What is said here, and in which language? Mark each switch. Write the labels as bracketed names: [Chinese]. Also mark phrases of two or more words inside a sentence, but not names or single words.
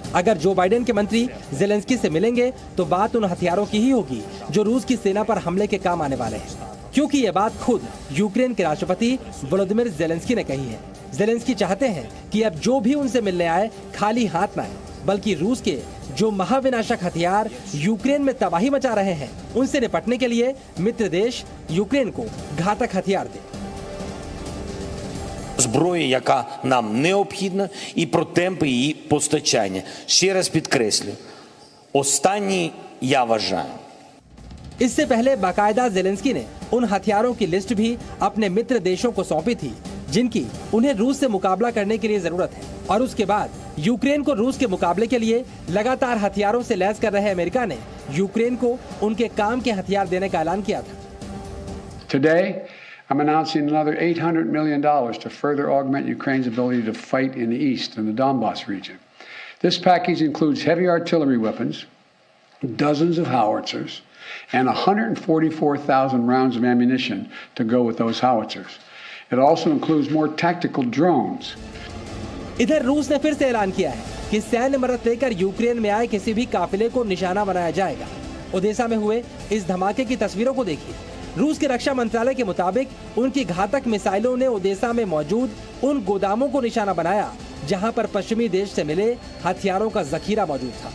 [Hindi] अगर जो बाइडेन के मंत्री जेलेंस्की से मिलेंगे तो बात उन हथियारों की ही होगी जो रूस की सेना पर हमले के काम आने वाले हैं, क्योंकि ये बात खुद यूक्रेन के राष्ट्रपति वोलोदिमिर जेलेंस्की ने कही है। जेलेंस्की चाहते हैं कि अब जो भी उनसे मिलने आए खाली हाथ ना आए, बल्कि रूस के जो महाविनाशक हथियार यूक्रेन में तबाही मचा रहे हैं उनसे निपटने के लिए मित्र देश यूक्रेन को घातक हथियार दे। [Ukrainian] Зброї, яка нам необхідна, і про темпи її постачання. Ще раз підкреслю, останній я вважаю. [Hindi] इससे पहले बाकायदा जेलेंस्की ने उन हथियारों की लिस्ट भी अपने मित्र देशों को सौंपी थी जिनकी उन्हें रूस से मुकाबला करने के लिए जरूरत है। और उसके बाद यूक्रेन को रूस के मुकाबले के लिए लगातार हथियारों से लैस कर रहे अमेरिका ने यूक्रेन को उनके काम के हथियार देने का ऐलान किया था। [English] Today, I'm announcing another $800 million to further augment Ukraine's ability to fight in the east in the Donbas region. This package includes heavy artillery weapons, dozens of howitzers, and 144,000 rounds of ammunition to go with those howitzers. It also includes more tactical drones. [Hindi] इधर रूस ने फिर से ऐलान किया है कि सैन्य मदद लेकर यूक्रेन में आए किसी भी काफिले को निशाना बनाया जाएगा। ओडेसा में हुए इस धमाके की तस्वीरों को देखिए। रूस के रक्षा मंत्रालय के मुताबिक उनकी घातक मिसाइलों ने ओडेसा में मौजूद उन गोदामों को निशाना बनाया जहां पर पश्चिमी देश से मिले हथियारों का जखीरा मौजूद था।